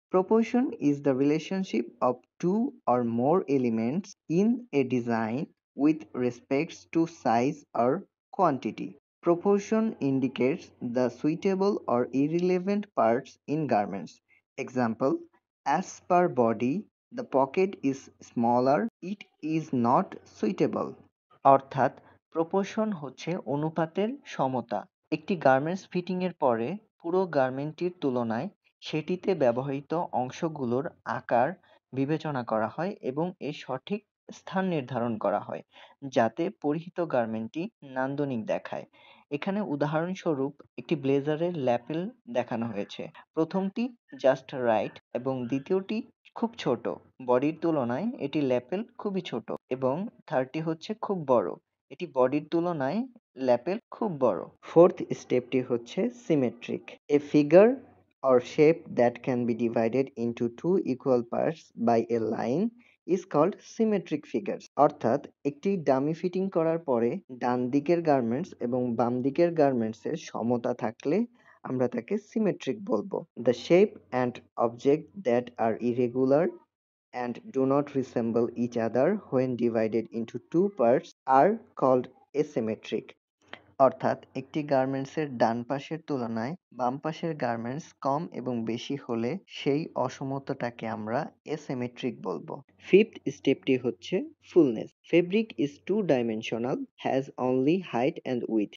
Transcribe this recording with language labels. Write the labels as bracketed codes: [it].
[en] Proportion is the relationship of two or more elements in a design with respects to size or quantity. Proportion indicates the suitable or irrelevant parts in garments. Example: as per body, the pocket is smaller, it is not suitable. [bn] অর্থাৎ proportion হচ্ছে অনুপাতের সমতা। একটি garments fitting এর পরে পুরো গার্মেন্টটির তুলনায় সেটিতে ব্যবহৃত অংশগুলোর আকার বিবেচনা করা হয় এবং এর সঠিক স্থান নির্ধারণ করা হয় যাতে পরিহিত গার্মেন্টটি নান্দনিক দেখায়। এখানে উদাহরণস্বরূপ একটি ব্লেজারের ল্যাপেল দেখানো হয়েছে। প্রথমটি জাস্ট রাইট এবং দ্বিতীয়টি খুব ছোট। বডির তুলনায় এটি ল্যাপেল খুবই ছোট, এবং থার্ডটি হচ্ছে খুব বড়। এটি বডির তুলনায় ল্যাপেল খুব বড়। ফোর্থ স্টেপটি হচ্ছে symmetric. [en] A figure or shape that can be divided into two equal parts by a line is called symmetric figures. [bn] অর্থাৎ একটি ডামি ফিটিং করার পরে ডান দিকের গার্মেন্টস এবং বাম দিকের গার্মেন্টস এর সমতা থাকলে আমরা তাকে সিমেট্রিক বলবো। [en] The shape and object that are irregular and do not resemble each other when divided into two parts are called asymmetric. [bn] অর্থাৎ একটি গার্মেন্টসের ডান পাশের তুলনায় বাম পাশের গার্মেন্টস কম এবং বেশি হলে সেই অসমতাটাকে আমরা এসিমেট্রিক বলবো। ফিফথ স্টেপটি হচ্ছে fullness. [en] Fabric is two dimensional, has only height and width.